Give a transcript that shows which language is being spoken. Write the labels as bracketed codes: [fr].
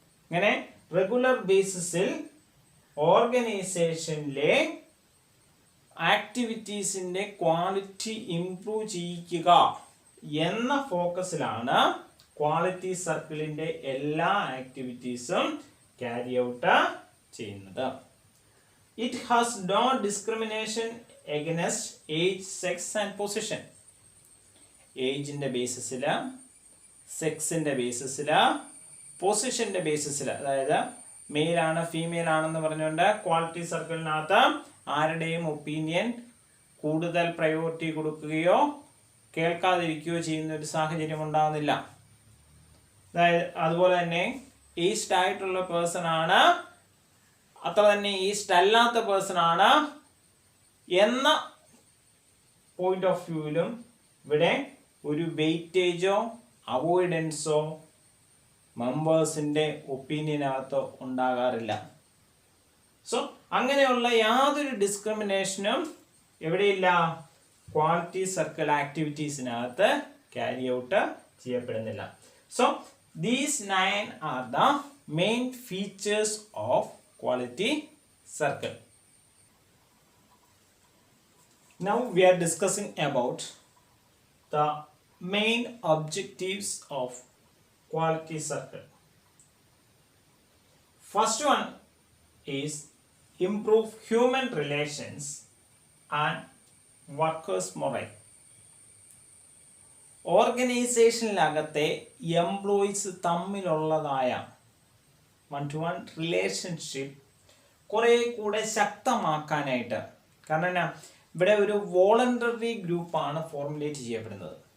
[ml] ഇങ്ങനെ റെഗുലർ ബേസിസിൽ ഓർഗനൈസേഷനിലെ ആക്ടിവിറ്റീസിന്റെ quality improve ചെയ്യിക്കുക എന്ന ഫോക്കസിലാണ് ക്വാളിറ്റി സർക്കിളിന്റെ എല്ലാ ആക്ടിവിറ്റീസും ക്യാരി ഔട്ട് ചെയ്യുന്നത്. [en] It has no discrimination against age, sex and position. [ml] ഏജിന്റെ ബേസിസിൽ, സെക്സിന്റെ ബേസിസിൽ, പൊസിഷന്റെ ബേസിസിൽ, അതായത് മെയിൽ ആണ് ഫീമെയിൽ ആണെന്ന് പറഞ്ഞുകൊണ്ട് ക്വാളിറ്റി സർക്കിളിനകത്ത് ആരുടെയും ഒപ്പീനിയൻ കൂടുതൽ പ്രയോറിറ്റി കൊടുക്കുകയോ കേൾക്കാതിരിക്കുകയോ ചെയ്യുന്ന ഒരു സാഹചര്യം ഉണ്ടാകുന്നില്ല. അതായത് അതുപോലെ തന്നെ ഈസ്റ്റ് ആയിട്ടുള്ള പേഴ്സൺ ആണ്, അത്ര തന്നെ ഈസ്റ്റ് അല്ലാത്ത പേഴ്സൺ ആണ് എന്ന പോയിന്റ് ഓഫ് വ്യൂവിലും ഇവിടെ ഒരു വെയിറ്റേജോ അവോയ്ഡൻസോ മെമ്പേഴ്സിന്റെ ഒപ്പീനിയനകത്ത് ഉണ്ടാകാറില്ല. സോ അങ്ങനെയുള്ള യാതൊരു ഡിസ്ക്രിമിനേഷനും എവിടെയില്ല? ക്വാളിറ്റി സർക്കിൾ ആക്ടിവിറ്റീസിനകത്ത് ക്യാരി ഔട്ട് ചെയ്യപ്പെടുന്നില്ല. [en] So these 9 are the main features of quality circle. Now we are discussing about the main objectives of quality circle. First one is improve human relations and workers morale. [ml] ഓർഗനൈസേഷനിലകത്തെ employees തമ്മിലുള്ളതായ one two one relationship കുറെ കൂടെ ശക്തമാക്കാനായിട്ട്. കാരണം എന്നാ, ഇവിടെ ഒരു voluntary ഗ്രൂപ്പാണ് formulate ചെയ്യപ്പെടുന്നത്.